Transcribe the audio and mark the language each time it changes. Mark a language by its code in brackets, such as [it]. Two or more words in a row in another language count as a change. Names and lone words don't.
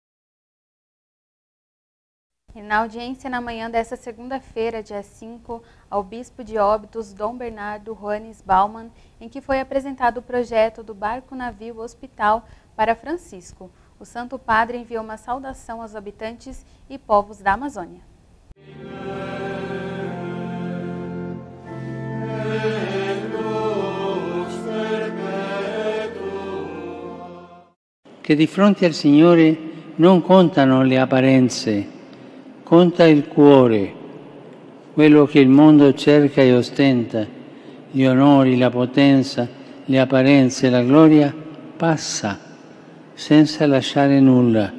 [pt] E na audiência na manhã desta segunda-feira, dia 5, ao bispo de Óbidos, Dom Bernardo Juanes Bauman, em que foi apresentado o projeto do barco-navio hospital para Francisco. O Santo Padre enviou uma saudação aos habitantes e povos da Amazônia. [it] Que di fronte al Signore non contano le apparenze, conta il cuore, quello che il mondo cerca e ostenta, gli onori, la potenza, le apparenze, la gloria, passa senza lasciare nulla.